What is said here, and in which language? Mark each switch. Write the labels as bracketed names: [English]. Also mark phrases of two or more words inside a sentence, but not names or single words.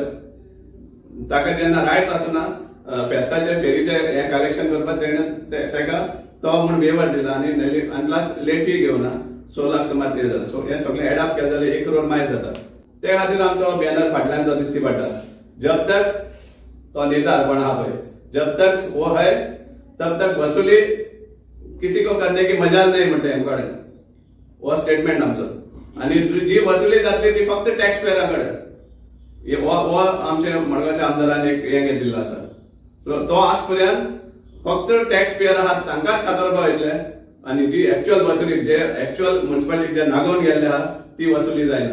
[Konkani] ताका जेन्ना रायट्स आसना फेस्ताचे फेरीचे हे कलेक्शन करपाक ताका तो म्हणून वेवर दिला आनी [English] last late fee [Konkani] घेवना 6 लाख सुमार ते जाता. सो हे सगळें [English] add up [Konkani] केलें जाल्यार 1 crore मायज जाता. ते खातीर आमचो बॅनर फाटल्यान जो दिसती पडटा, [Hindi] जब तक [Konkani] तो नेता कोण आहा पळय, [Hindi] जब तक वो है तब तक वसुली किसी को करने की मजाल नहीं [Konkani] म्हणटा हेमकडे. वो स्टेटमेंट आमचो. आणि जी वसुली जातली ती फक्त टॅक्स पेयराकडे. वो आमचे मडगांवच्या आमदारान एक हे दिल्लो आसा. सो तो आज पर्यंत फक्त [English] tax payer [Konkani] आहात तांकांच खातरपा वयतले आणि जी एक्चुअल वसुली जे [English] actual municipality [Konkani] जे नागोवन गेल्ले आहा ती वसुली जायना.